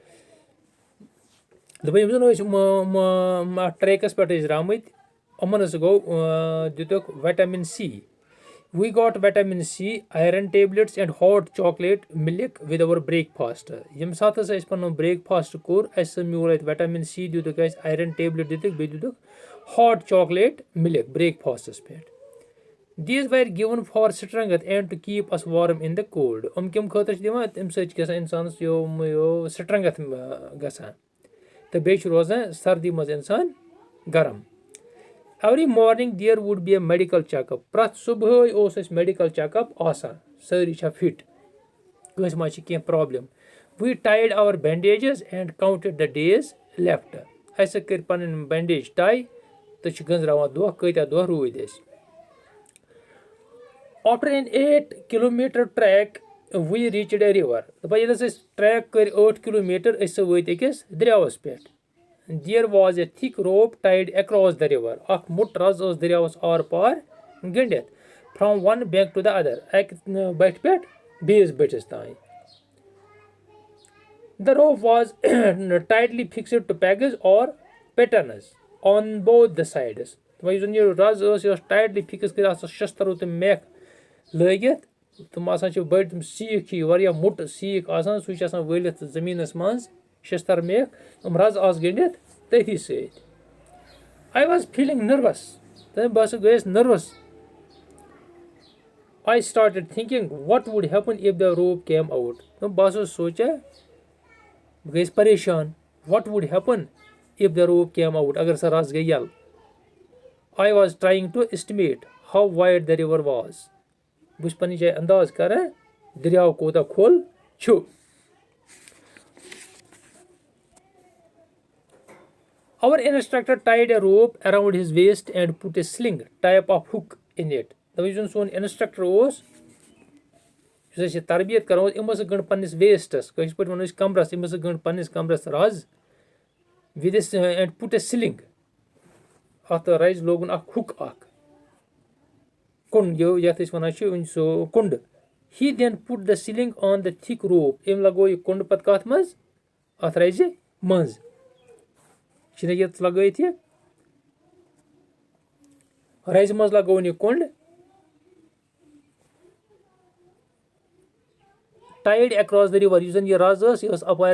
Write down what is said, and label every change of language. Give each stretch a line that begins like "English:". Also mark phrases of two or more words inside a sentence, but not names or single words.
Kashmiri: دَپان یِم زَن ٲسۍ اَتھ ٹرٛیکَس پٮ۪ٹھ ٲسۍ درٛامٕتۍ یِمَن ہسا گوٚو دِتُکھ
English: vitamin C we got vitamin C iron tablets and hot chocolate milk with our breakfast
Kashmiri: ییٚمہِ ساتہٕ ہسا اَسہِ پَنُن برٛیک فاسٹ کوٚر اَسہِ ہسا میوٗل اَتہِ
English: vitamin C
Kashmiri: دِتُکھ اَسہِ
English: iron tablet
Kashmiri: دِتُکھ بیٚیہِ دِتُکھ
English: hot chocolate milk
Kashmiri: برٛیک فاسٹَس پٮ۪ٹھ دیٖز وَر
English: given for strength and to keep us warm in the cold
Kashmiri: کَمہِ خٲطرٕ چھِ دِوان تَمہِ سۭتۍ چھِ گژھان اِنسانَس سٹرنٛگتھ گژھان تہٕ بیٚیہِ چھُ روزان سردی منٛز اِنسان گرم
English: every morning there would be a medical checkup
Kashmiri: پرٛٮ۪تھ صبحٲے اوس اَسہِ
English: medical checkup
Kashmiri: آسان سٲری چھا فِٹ کٲنٛسہِ ما چھِ کینٛہہ پرابلِم
English: we tied our bandages and counted the days left
Kashmiri: اَسہِ کٔرۍ پَنٕنۍ بینڈیج ٹاے تہٕ چھِ گٔنٛزراوان دۄہ کۭتیاہ دۄہ روٗدۍ اَسہِ
English: after an 8 kilometer track we reached a river
Kashmiri: دَپان ییٚلہِ ہسا أسۍ ٹریک کٔرۍ 8 کِلوٗمیٖٹر أسۍ ہسا وٲتۍ أکِس دریاوس پٮ۪ٹھ
English: there was a thick rope tied across the river
Kashmiri: اکھ مُٹ رز ٲس دریاوس آر پار گٔنڈِتھ
English: from one bank to the other
Kashmiri: اکہِ بٹھِ پٮ۪ٹھ بیٚیِس بٔٹھِس تانۍ
English: the rope was tightly fixed to pegs and pattens on both the sides
Kashmiri: یُس زن یہِ رز ٲس یہِ ٲس
English: tightly fix
Kashmiri: کٔرِتھ اتھ ٲس شستٕروٗ تِم میکھ لٲگِتھ تِم آسان چھِ بٔڑۍ تِم سیٖکھ چھِ واریاہ موٚٹ سیٖکھ آسان سُہ چھُ آسان وٲلِتھ زٔمیٖنس منٛز شستٕر میکھ یِم رز آسہٕ گٔنڈِتھ تٔتھی سۭتۍ
English: I was feeling nervous
Kashmiri: بہٕ ہسا گٔیَس نٔروَس
English: I started thinking what would happen if the rope came out
Kashmiri: بہٕ ہسا سونٛچان بہٕ گٔیَس پریشان
English: what would happen if the rope came out
Kashmiri: اگر سۄ رز گٔے یَلہٕ
English: I was trying to estimate how wide the river was
Kashmiri: بہٕ چھُس پننہِ جایہِ انداز کران دریاو کوٗتاہ کھوٚل چھُ
English: our instructor tied a rope around his waist and put a sling type of hook in it
Kashmiri: دَپان یُس زن سون انسٹرکٹر اوس یُس اَسہِ یہِ تربیت کران اوس أمۍ ہسا گٔنٛڈ پننِس ویسٹس کٲشِر پٲٹھۍ ونو أسۍ کمرس أمۍ ہسا گٔنٛڈ پننِس کمرس رز
English: with and put a sling
Kashmiri: اتھ رزِ لوگُن اکھ ہُک اکھ کُنڈ یتھ أسۍ وَنان چھِ سُہ کُنڈ
English: he then put the sling on the thick rope
Kashmiri: أمۍ لگوو یہِ کُنڈ پتہٕ کتھ منٛز اتھ رزِ منٛز چھِنہٕ یَتھ لگٲیِتھ یہِ رزِ منٛز لگووُن یہِ کُنڈ
English: tied across the river
Kashmiri: یُس زن یہِ رز ٲس یہِ ٲس اپارِ